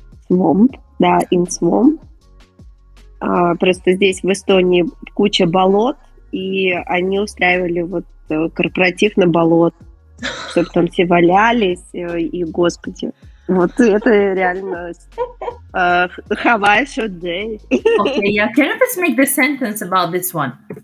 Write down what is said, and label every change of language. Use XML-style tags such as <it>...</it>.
<en>Swamp, да, in swamp.</en> <ru>Просто здесь в Эстонии куча болот, и они устраивали вот корпоратив на болот, чтобы там все валялись, и, господи, вот это реально</ru> <en>Hawaiian short day. Okay, yeah. Can you please make the sentence about this one?</en>